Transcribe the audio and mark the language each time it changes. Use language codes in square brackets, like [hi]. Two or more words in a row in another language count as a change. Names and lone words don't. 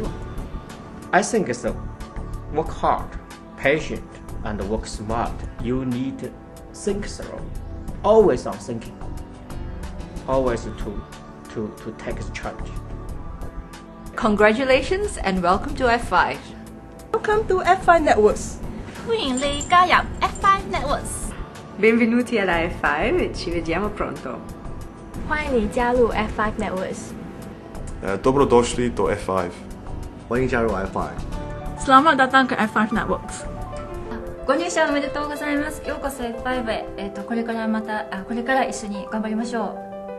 [en] I think it's work hard, patient, and work smart. You need to think through, always on thinking, always to take a challenge. Congratulations and welcome to F5. Welcome to F5 Networks. [zh] 歡迎你加入 F5 Networks. [it] Benvenuti alla F5 e ci vediamo pronto. [zh] 欢迎你加入 F5 Networks. [hr] Dobrodošli do F5. [zh] 欢迎加入 F5。 [ms] Selamat datang ke F5 Networks. [ja] ご入社おめでとうございます。ようこそ F5 へ。これから一緒に頑張りましょう。